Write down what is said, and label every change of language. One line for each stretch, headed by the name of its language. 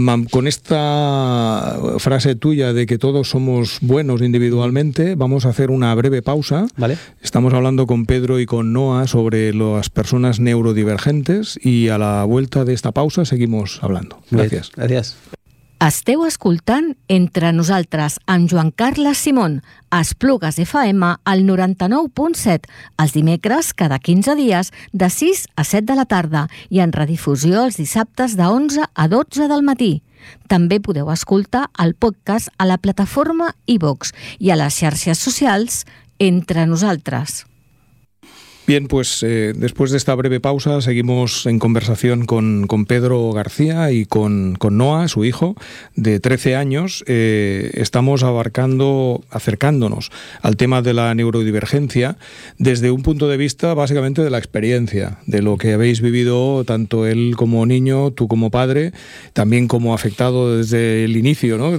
Spanish: Con esta frase tuya de que todos somos buenos individualmente, vamos a hacer una breve pausa. Vale. Estamos hablando con Pedro y con Noah sobre las personas neurodivergentes, y a la vuelta de esta pausa seguimos hablando. Gracias. Bien, gracias.
Catalan: Esteu escoltant Entre nosaltres amb Joan Carles Simón a Esplugues FM al 99.7 els dimecres cada 15 dies de 6 a 7 de la tarda i en redifusió els dissabtes de 11 a 12 del matí. També podeu escoltar el podcast a la plataforma iVoox i a les xarxes socials Entre nosaltres.
Spanish: Bien, pues después de esta breve pausa seguimos en conversación con Pedro García y con Noah, su hijo, de 13 años. Estamos acercándonos al tema de la neurodivergencia desde un punto de vista básicamente de la experiencia, de lo que habéis vivido tanto él como niño, tú como padre, también como afectado desde el inicio, ¿no?